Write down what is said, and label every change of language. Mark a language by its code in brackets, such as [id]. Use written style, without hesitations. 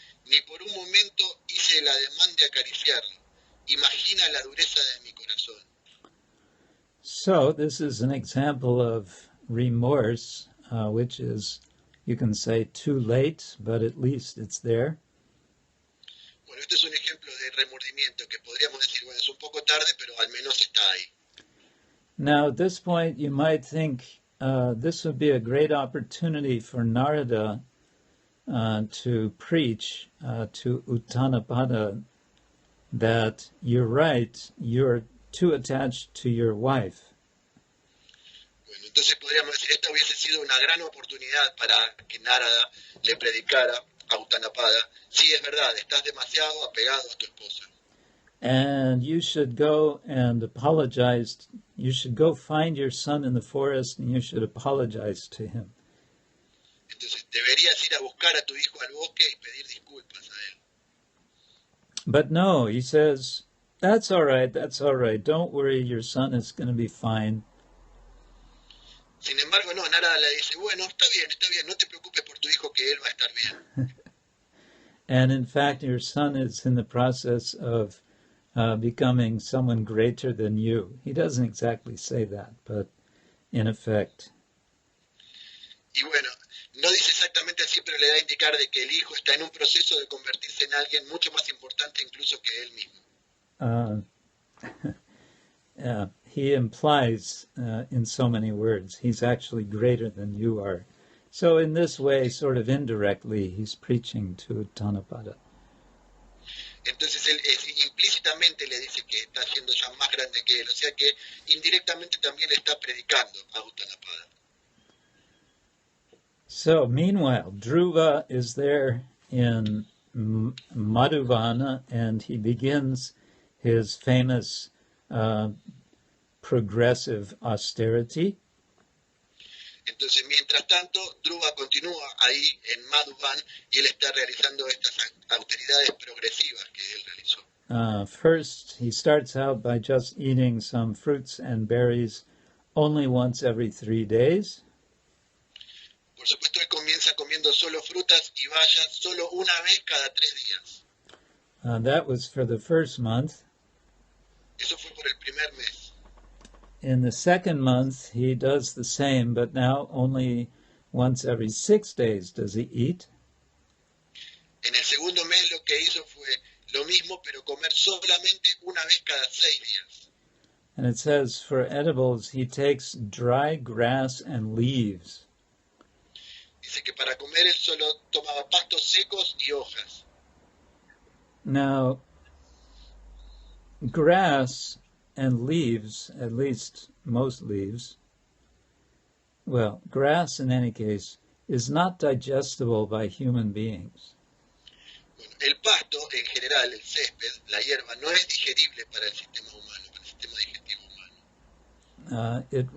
[es] Ni por un momento hice el ademán de acariciarlo. Imagina la dureza de mi corazón. [en] So this is an example of remorse, which is, you can say, too late, but at least it's there. [es] Bueno, esto es un ejemplo de remordimiento que podríamos decir, bueno, es un poco tarde, pero al menos está ahí. [en] Now, at this point, you might think this would be a great opportunity for Narada to preach to Uttanapada that you're right, you're too attached to your wife. [es] Bueno, entonces podríamos decir, esta hubiese sido una gran oportunidad para que Narada le predicara a Uttanapada, sí, es verdad, estás demasiado apegado a tu esposa. [en] And you should go and apologize. You should go find your son in the forest and you should apologize to him. [es] Entonces deberías ir a buscar a tu hijo al bosque y pedir disculpas a él. [en] But no, he says, that's all right, don't worry, your son is going to be fine. [es] Sin embargo, no, Narada le dice, bueno, está bien, no te preocupes por tu hijo, que él va a estar bien. [en] And in fact, your son is in the process of becoming someone greater than you. He doesn't exactly say that, but in effect. [es] Y bueno, no dice exactamente así, pero le da a indicar de que el hijo está en un proceso de convertirse en alguien mucho más importante incluso que él mismo. [en] He implies in so many words, he's actually greater than you are. So in this way, sort of indirectly, he's preaching to Uttanapada. [es] Entonces él implícitamente le dice que está siendo ya más grande que él, o sea que indirectamente también le está predicando a Uttanapada. [en] So meanwhile, Dhruva is there in Madhuvana, and he begins his famous progressive austerity. [es] Entonces, mientras tanto, Dhruva continúa ahí en Madhuban y él está realizando estas austeridades progresivas que él realizó. [en] First, he starts out by just eating some fruits and berries only once every 3 days. [es] Por supuesto, él comienza comiendo solo frutas y bayas solo una vez cada 3 días. [en] That was for the first month. [es] Eso fue por el primer mes. [en] In the second month, he does the same, but now only once every 6 days does he eat. [es] En el segundo mes lo que hizo fue lo mismo, pero comer solamente una vez cada 6 días. [en] And it says for edibles, he takes dry grass and leaves. [es] Dice que para comer él solo tomaba pastos secos y hojas. [en] Now, grass and leaves, at least most leaves, well, grass in any case, is not digestible by human beings. [es] Bueno, el pasto, en general, el césped, la hierba, no es digerible para el sistema humano, para el sistema digestivo humano.